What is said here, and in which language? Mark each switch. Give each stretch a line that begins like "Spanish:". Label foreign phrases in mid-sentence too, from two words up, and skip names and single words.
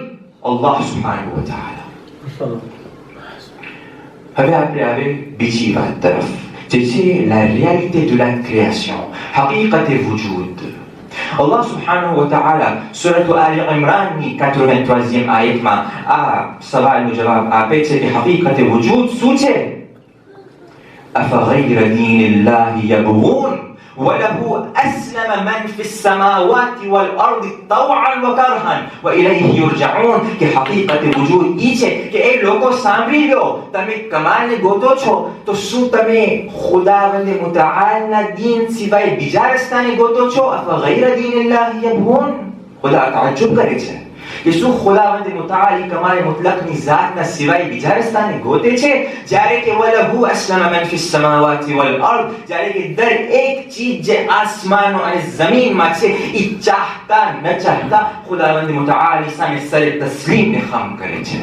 Arabic: الله سبحانه وتعالى.
Gujarati: હવે આપણે આવે બીજી વાત તરફ, જે છે
French: la réalité de la création,
Gujarati: હકીકતે વજૂદ.
Arabic: الله سبحانه وتعالى
Gujarati: સૂરત આલ ઇમરાનની 83મી આયતમાં આ સવાલનો જવાબ આપે છે કે હકીકતે વજૂદ શું છે?
Arabic: أفغير دين الله يبغون وله أسلم من في السماوات والأرض طوعا وكرها وإليه يرجعون.
Gujarati: કે હકીકત વજૂદ ઈ છે કે એ લોકો સાંભળી લો, તમે કમાલને ગોતો છો તો શું તમે ખુદાવંદ મુતઆલના દીન સિવાય બીજા રસ્તાને ગોતો છો?
Arabic: أفغير دين الله يبغون.
Gujarati: ખુદા તાજ્જુબ કરે છે કે શું ખુદાવંદ મુતઆલી કમાલ મુતલકની ઝાતના સિવાય બીજા રસ્તાને ગોતે છે? જ્યારે કે
Arabic: وله أسلم من في السماوات والأرض,
Gujarati: જ્યારે કે દરેક ચીજ જે આસમાનો અને જમીનમાં છે એ ચાહતા ન ચાહતા ખુદાવંદ મુતઆલી સામે સરે તસ્લીમને ખમ કરે છે.